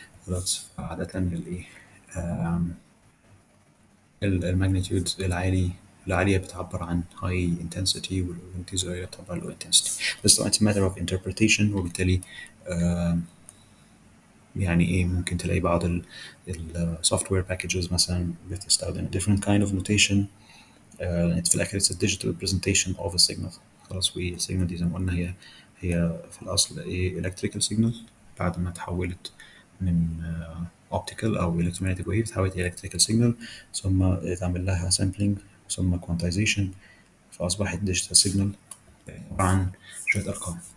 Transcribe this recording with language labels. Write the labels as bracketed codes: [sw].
[ar] خلاص، فعادة الايه الماجنتيود العالية بتعبر عن [en] high intensity، [ar] والماgnitudes القليلة بتعبر عن [en] low intensity. [ar] بس طبعا [en] it's a matter of interpretation، [ar] وبالتالي يعني ايه ممكن تلاقي بعض ال [en] software packages [ar] مثلا بتستخدم [en] different kind of notation. [ar] في الاخر [en] it's a digital representation of a signal. [ar] خلاص، والسيجنال دي زي ما قلنا هي في الاصل ايه electrical signal، بعد ما تحولت من optical او electromagnetic wave تحولت الى electrical signal، ثم اتعمل لها sampling، ثم quantization، فاصبحت digital signal عبارة عن شوية ارقام.